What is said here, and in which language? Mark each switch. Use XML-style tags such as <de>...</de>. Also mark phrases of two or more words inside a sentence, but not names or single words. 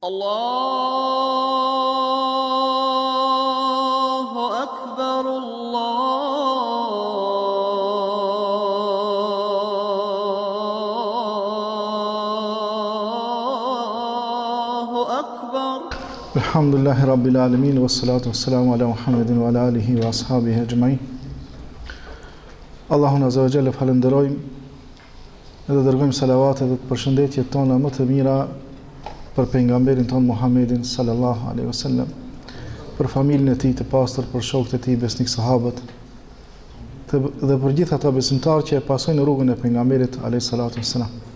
<ar>الله أكبر، الله أكبر. الحمد لله رب العالمين، والصلاة والسلام على محمد وعلى آله وأصحابه أجمعين.</ar> <sq>Allahun</sq> <ar>عز وجل</ar> <sq>falenderojmë edhe dërgojmë salavatet dhe të përshëndetjet tona më të mira për pejgamberin ton Muhammedin</sq> <ar>صلى الله عليه وسلم,</ar> <sq>për familjen e tij të pastër, për shokët e tij besnik sahabët, dhe për gjithë ata besimtarë që e pasojnë rrugën e pejgamberit</sq> <ar>عليه الصلاة والسلام.</ar>